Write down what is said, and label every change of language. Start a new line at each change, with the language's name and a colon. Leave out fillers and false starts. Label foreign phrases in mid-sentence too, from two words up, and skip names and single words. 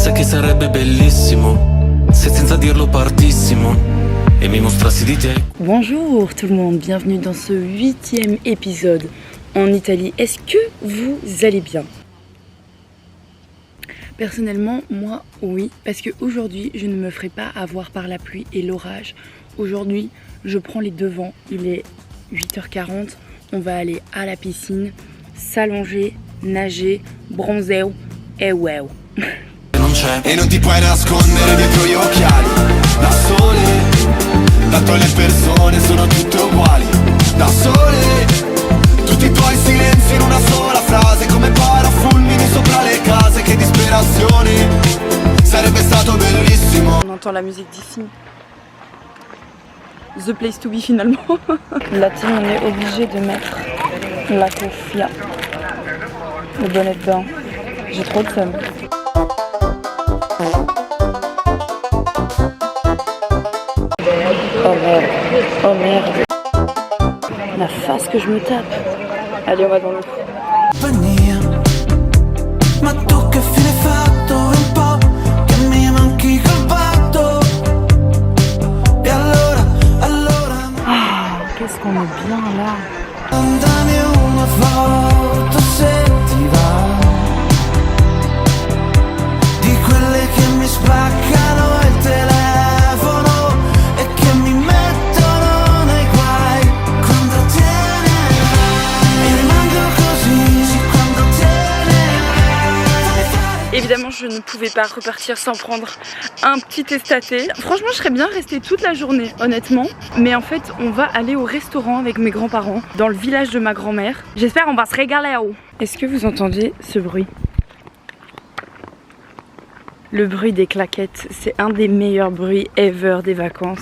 Italian: sarebbe bellissimo se senza dirlo partissimo e mi mostrassi di te.
French: Bonjour tout le monde, bienvenue dans ce 8e épisode en Italie. Est-ce que vous allez bien? Personnellement, moi, oui, parce qu'aujourd'hui, je ne me ferai pas avoir par la pluie et l'orage. Aujourd'hui, je prends les devants, il est 8h40, on va aller à la piscine, s'allonger, nager, bronzer e wow.
Italian: E non ti puoi nascondere dietro gli occhiali, da sole, tanto le persone sono tutte uguali, da sole, tutti i tuoi silenzi in una sola frase, come parafulmini sopra le case, che disperazione, sarebbe stato bellissimo.
French: On entend la musique d'ici.
English: The place to be finalement.
French: La team, on est obligé de mettre la kofia, le bonnet de bain. J'ai trop de seum. Oh merde, oh merde. La face que je me tape. Allez, on va dans l'eau.
Italian: Ma tu che fine hai fatto? È un po' che mi manchi col patto. E allora
French: Ah, qu'est-ce qu'on est bien là.
Italian: Mandami una foto se ti va, di quelle che mi spaccano il telefono e che mi mettono nei guai quando te ne vai. E rimango così, sì, quando te ne vai.
French: Évidemment, je ne pouvais pas repartir sans prendre un petit estaté. Franchement, je serais bien restée toute la journée, honnêtement. Mais en fait, on va aller au restaurant avec mes grands-parents, dans le village de ma grand-mère. J'espère on va se régaler. Est-ce que vous entendez ce bruit? Le bruit des claquettes, c'est un des meilleurs bruits ever des vacances.